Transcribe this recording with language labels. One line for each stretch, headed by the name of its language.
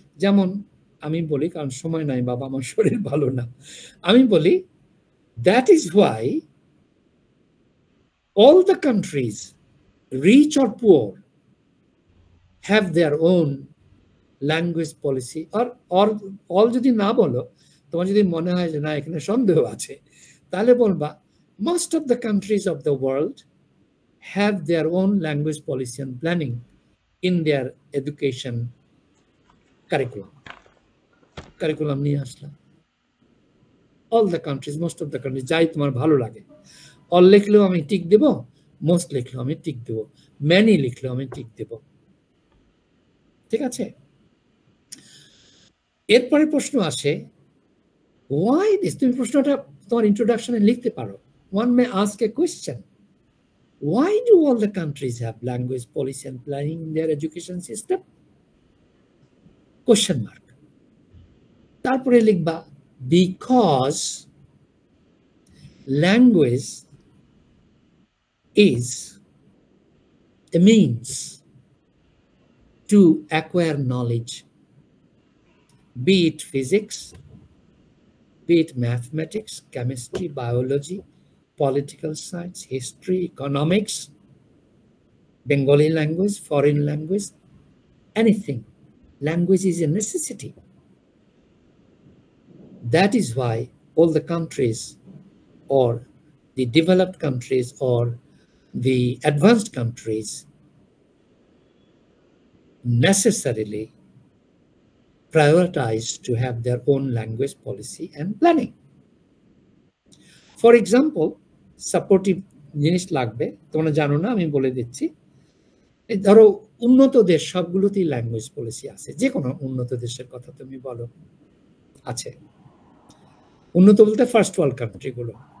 Bangla: যেমন আমি বলি, কারণ সময় নাই বাবা, আমার শরীর ভালো না, আমি বলি
English: that is why all the countries, rich or poor, have their own language policy, or all
Bangla: যদি না বলো, তোমার যদি মনে হয় যে না এখানে সন্দেহ আছে, তাহলে বলবা
English: most of the countries of the world have their own language policy and planning in their education curriculum
Bangla: নিয়ে আসলাম।
English: all the countries, most of the countries,
Bangla: যাই তোমার ভালো লাগে। all লিখলেও আমি টিক দেব, most লিখলেও আমি টিক দেব, many লিখলেও আমি টিক দেব। ঠিক আছে? এরপরে প্রশ্ন আসে,
English: why this?
Bangla: তুমি প্রশ্নটা তোমার ইন্ট্রোডাকশনে লিখতে পারো।
English: one may ask a question, why do all the countries have language policy and planning in their education system? Question mark.
Bangla: তারপরে লিখবা,
English: because language is a means to acquire knowledge, be it physics, be it mathematics, chemistry, biology, political science, history, economics, Bengali language, foreign language, anything. Language is a necessity. That is why all the countries, or the developed countries, or the advanced countries, necessarily prioritize to have their own language policy and planning. For example,
Bangla: supportive জিনিস লাগবে, তোমরা জানো না, আমি বলে দিচ্ছি। ধরো উন্নত দেশ সবগুলোতেই ল্যাঙ্গুয়েজ পলিসি আছে, যে কোনো উন্নত দেশের কথা তুমি বলো, আছে। উন্নত বলতে ফার্স্ট ওয়ার্ল্ড কান্ট্রিগুলো।